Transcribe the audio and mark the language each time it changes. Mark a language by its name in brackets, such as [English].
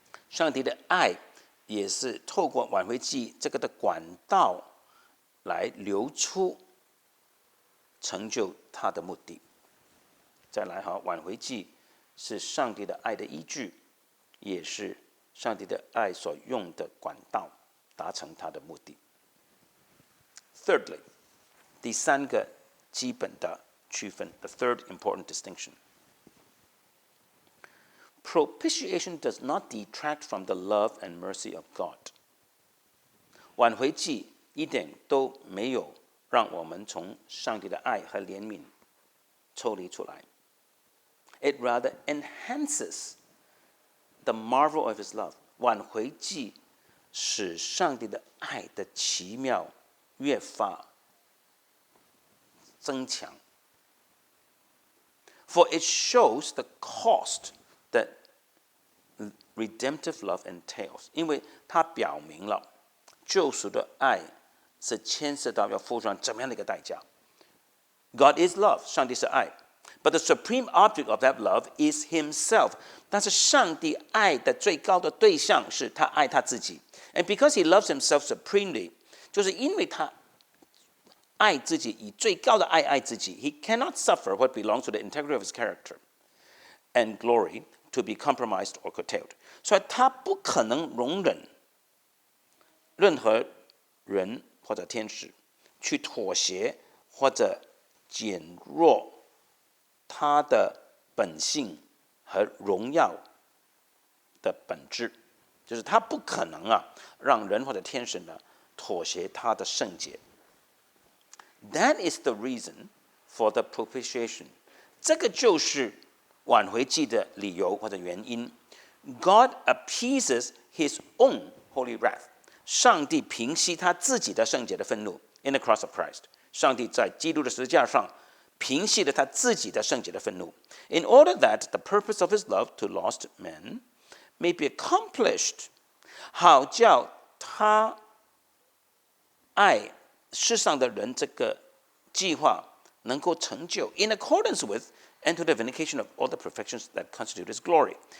[Chinese] 上帝的爱也是透过挽回祭这个的管道来流出，成就他的目的。再来哈，挽回祭是上帝的爱的依据，也是上帝的爱所用的管道，达成他的目的。 [English] Thirdly, [Chinese] 第三个基本的区分 [English] the third important distinction. Propitiation does not detract from the love and mercy of God. [Chinese] 挽回祭一点都没有让我们从上帝的爱和怜悯抽离出来。 [English] It rather enhances the marvel of his love. [Chinese] 挽回祭使上帝的爱的奇妙越发增强。 [English] For it shows the cost that redemptive love entails. [Chinese] 因为它表明了救赎的爱是牵涉到要付上怎么样的一个代价。 [English] God is love. [Chinese] 上帝是爱。 [English] But the supreme object of that love is himself. [Chinese] 但是上帝爱的最高的对象是他爱他自己。 [English] And because he loves himself supremely, [Chinese] 就是因为他爱自己，以最高的爱自己。 [English] He cannot suffer what belongs to the integrity of his character and glory to be compromised or curtailed. [Chinese] 所以他不可能容忍任何人或者天使去妥协或者减弱他的本性和荣耀的本质，就是他不可能让人或者天使呢妥协他的圣洁。 [English] That is the reason for the propitiation. [Chinese] 这个就是挽回祭的理由或者原因。 [English] God appeases his own holy wrath. [Chinese] 上帝平息他自己的圣洁的愤怒。 [English] In the cross of Christ. [Chinese] 上帝在基督的十字架上平息了他自己的圣洁的愤怒。 [English] In order that the purpose of his love to lost men may be accomplished. [Chinese] 好叫他爱世上的人这个计划能够成就 [English] in accordance with and to the vindication of all the perfections that constitute his glory.